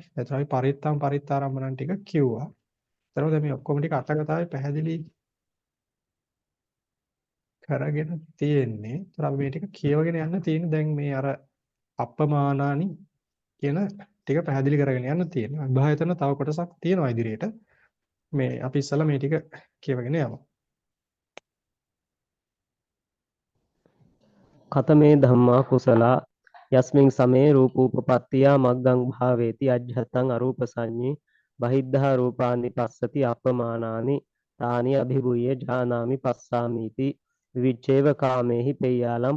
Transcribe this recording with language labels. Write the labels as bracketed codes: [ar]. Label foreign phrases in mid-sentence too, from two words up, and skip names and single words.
[si] එතකොට අපි පරිත්තාරම්මණන් ටික කිව්වා. එතකොට දැන් මේ ඔක්කොම ටික අටකතාවේ පැහැදිලි කරගෙන තියෙන්නේ. එතකොට අපි මේ ටික කියවගෙන යන්න තියෙන්නේ දැන් මේ අර අප්පමානානි කියන ටික පැහැදිලි කරගෙන යන්න තියෙනවා. විභායතන තව කොටසක් තියෙනවා ඉදිරියට. මේ අපි ඉස්සලා මේ ටික කියවගෙන යමු. [pi] කතමේ ධම්මා කුසලා යස්මින් සමේ රූපූපපත්තියා මග්ගං භාවේති අජ්ජත්තං අරූප සංඤේ බහිද්ධා රූපානි පස්සති අපමානානි තානි අභිභූය ඥානාමි පස්සාමීති විවිච්ඡේව කාමේහි පෙය්‍යාලම්